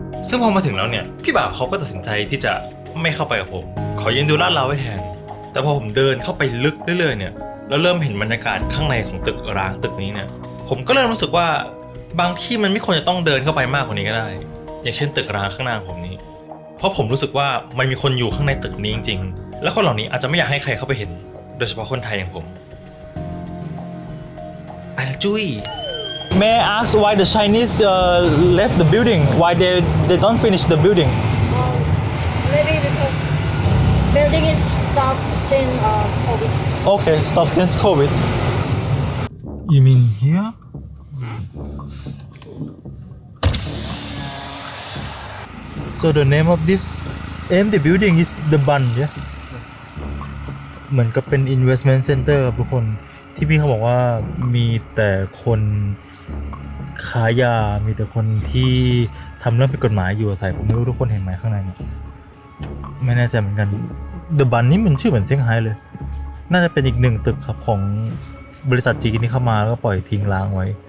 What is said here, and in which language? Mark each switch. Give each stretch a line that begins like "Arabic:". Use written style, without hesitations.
Thai: ซึ่งพอมาถึงแล้วเนี่ยพี่บ่าวเขาก็ตัดสินใจที่จะไม่เข้าไปกับผมขอยืนดูลาดเราไว้แทนแต่พอผมเดินเข้าไปลึกเรื่อยๆเนี่ยแล้วเริ่มเห็นบรรยากาศข้างในของตึกร้างตึกนี้เนี่ยผมก็เริ่มรู้สึกว่าบางที่มันไม่ควรจะต้องเดินเข้าไปมากกว่านี้ก็ได้อย่างเช่นตึกร้างข้างหน้าผมนี้ เพราะผมรู้สึกว่ามันมีคนอยู่ข้างในตึกนี้จริงๆและคนเหล่านี้อาจจะไม่อยากให้ใครเข้าไปเห็นโดยเฉพาะคนไทยอย่างผมไปละจุ้ย
English: May I ask why the Chinese left the building? Why they don't finish the building? Maybe because building is stopped since COVID. Okay, stop since COVID. You mean here? So the name of this AMD building is the Bund, yeah?
Thai: เหมือนกับเป็น investment center ครับทุกคนที่พี่เขาบอกว่ามีแต่คนค้ายา มีแต่คนที่ทำเรื่องผิดกฎหมายอยู่อาศัยผมไม่รู้ทุกคนเห็นไหมข้างในเนี่ยไม่แน่ใจเหมือนกัน The Bund นี่มันชื่อเหมือนเซี่ยงไฮ้เลยน่าจะเป็นอีกหนึ่งตึกครับของบริษัทจีนที่เข้ามาแล้วก็ปล่อยทิ้งร้างไว้